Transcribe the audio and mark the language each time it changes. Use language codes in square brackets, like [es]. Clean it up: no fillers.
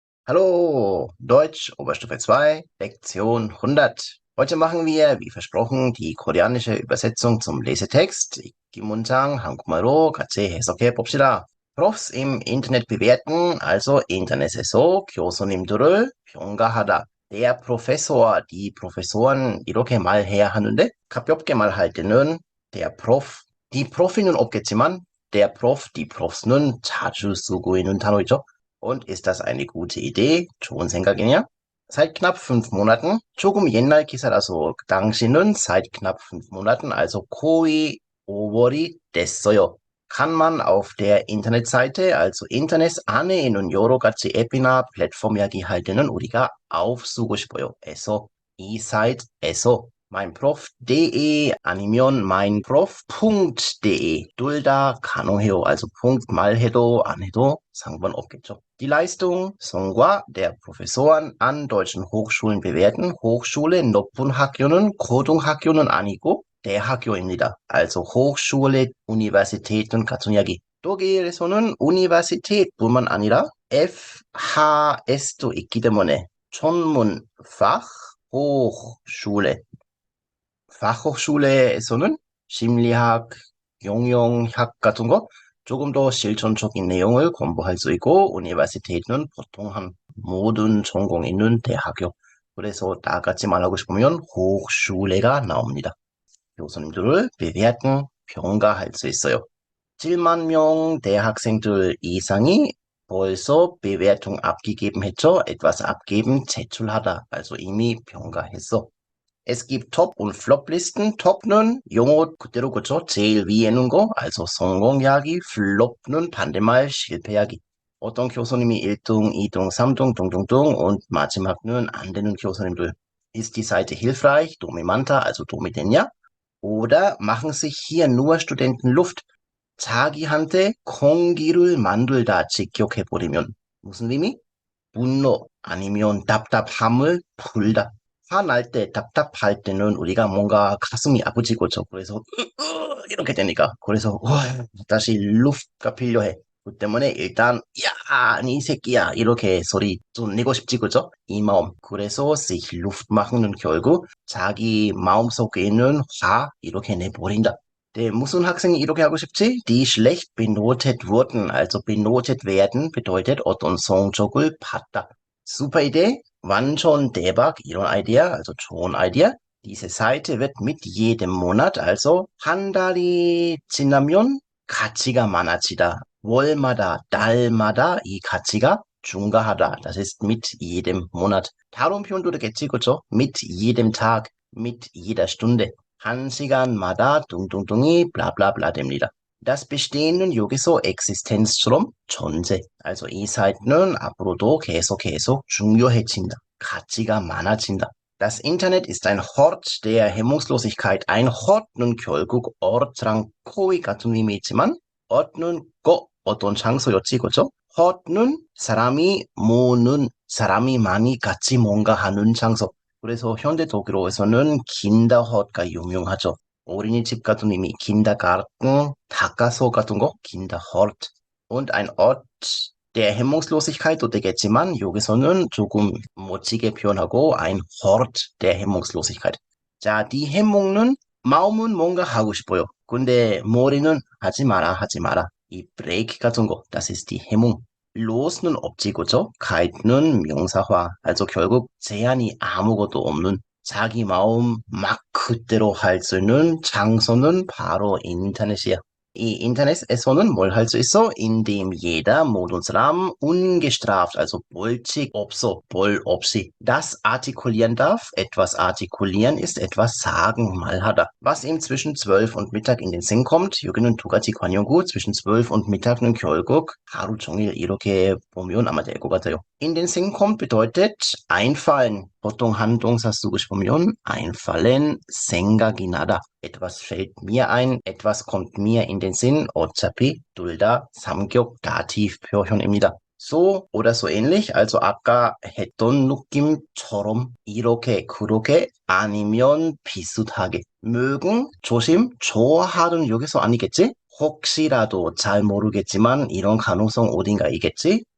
[de] Hallo, Deutsch, Oberstufe 2, Lektion 100. Heute machen wir, wie versprochen, die koreanische Übersetzung zum Lesetext. [ko] 이 문장 한국말로 같이 해석해 봅시다. [de] Profs im Internet bewerten, also [ko] 인터넷에서 교수님들을 평가하다. Der Professor, die Professoren 이렇게 말해야 하는데 가볍게 말할 때는 der Prof, die Profi는 없겠지만 der Prof, die Profs는 자주 쓰고 있는 단어이죠. [de] Und ist das eine gute Idee? [ko] 좋은 생각이냐? [de] Seit knapp 5 Monaten, [ko] 조금 옛날 기사라서 당시는 [de] seit knapp 5 Monaten, [ko] also 거의 5월이 됐어요. [de] Kann man auf der Internetseite, [ko] also 인터넷 안에 있는 여러 가지 앱이나 플랫폼 이야기할 때는 우리가 auf쓰고 싶어요. 에서, 이 사이트에서 meinprof.de 아니면 meinprof.de 둘 다 가능해요. also Punkt 말해도 안 해도 상관없겠죠. [de] Die Leistung, 성과 der Professoren an deutschen Hochschulen bewerten. [ko] Hochschule 높은 학교는 고등학교는 아니고 대학교입니다. also Hochschule, Universitäten 같은 이야기. 독일에서는 Universität뿐만 아니라 FHS도 있기 때문에 전문 Fach Hochschule. Fachhochschule에서는 심리학, 경영학 같은 거 조금 더 실천적인 내용을 공부할 수 있고 universität는 보통 한 모든 전공 있는 대학교. 그래서 다 같이 말하고 싶으면 Hochschule가 나옵니다. 교수님들을 bewerten, 평가할 수 있어요. 7만 명 대학생들 이상이 벌써 [de] Bewertung abgegeben [ko] 했죠. [de] etwas abgeben, [ko] 제출하다. also 이미 평가했어. [de] Es gibt Top- und Flop-Listen. [ko] Top는 영어 그대로 그쵸? 제일 위에 있는 거, also 성공 이야기. Flop는 반대말 실패 이야기. 어떤 교수님이 1등, 2등, 3등, 둥둥둥 und 마지막은 안 되는 교수님들. [de] Ist die Seite hilfreich? [ko] 도움이 많다, also 도움이 됐냐? [de] Oder machen sich hier nur Studenten Luft? [ko] 자기한테 공기를 만들다 직격해버리면 무슨 의미? 분노 아니면 답답함을 풀다. 화날 때, 답답할 때는 우리가 뭔가 가슴이 아프지고죠. 그래서 이렇게 되니까. 그래서 다시 루프가 필요해. 그 때문에 일단 야, 이 새끼야 이렇게 소리 좀 내고 싶지 그죠? 이 마음. 그래서 [de] sich Luft machen [ko] 은 결국 자기 마음속에 있는 화 이렇게 내버린다. 네, 무슨 학생이 이렇게 하고 싶지? [de] Die schlecht benotet wurden, also benotet werden bedeutet [ko] 어떤 성적을 받다. Super Idee, 완전 대박, 이런 아이디어, also 좋은 아이디어. [de] Diese Seite wird mit jedem Monat, also [ko] 한 달이 지나면 가치가 많아지다. 월마다, 달마다 이 가치가 증가하다. [de] Das ist mit jedem Monat. [ko] 다른 표현도 되겠지, 그죠? [de] Mit jedem Tag, mit jeder Stunde. [ko] 한 시간마다 둥둥둥이 블라블라블라 됩니다. Das Bestehenden 여기서 existenz처럼 존재. also 이 사이트는 앞으로도 계속 중요해진다. 가치가 많아진다. [de] Das Internet ist ein Hort der Hemmungslosigkeit. [ko] ein Hort는 결국 Ort랑 거의 같은 의미이지만 Ort는 어떤 장소였지, 그죠? Hort는 사람이 모는, 사람이 많이 같이 뭔가 하는 장소. 그래서 현대 독일어에서는 kinderhort가 유명하죠. 어린이집 같은 의미, Kindergarten, 다가소 같은 거, Kinderhort. [de] Und ein Ort der Hemmungslosigkeit도 [ko] 되겠지만 여기서는 조금 멋지게 표현하고 [de] ein Hort der Hemmungslosigkeit. [ko] 자, die Hemmung는 마음은 뭔가 하고 싶어요. 근데 머리는 하지 마라. 이 브레이크 같은 거, das ist die Hemmung. los는 없지, 그죠? kait는 명사화, also 결국 제한이 아무것도 없는 자기 마음 막 그대로 할 수 있는 장소는 바로 인터넷이야. 이 인터넷에서는 뭘 할 수 있어? [de] indem jeder [ko] 모든 사람 [de] ungestraft, also [ko] 벌칙 없어, 벌 없이 [de] das artikulieren darf. etwas artikulieren ist etwas sagen, [ko] 말하다. [de] Was ihm zwischen 12 und Mittag in den Sinn kommt, [ko] 여기는 두 가지 관용구, zwischen 12 und Mittag는 결국 하루 종일 이렇게 보면 아마 될 것 같아요. [de] In den Sinn kommt bedeutet einfallen. [ko] 보통 한 동사 쓰고 싶으면 einfallen, 생각이 나다. [de] etwas fällt mir ein, etwas kommt mir in den Sinn. [ko] 어차피 둘 다 삼격 다티브 표현입니다. [de] so oder so ähnlich, [ko] also 아까 했던 느낌처럼 이렇게 그렇게 아니면 비슷하게. mögen, 조심, 좋아하는 여기서 아니겠지? 혹시라도 잘 모르겠지만 이런 가능성 어딘가 있겠지?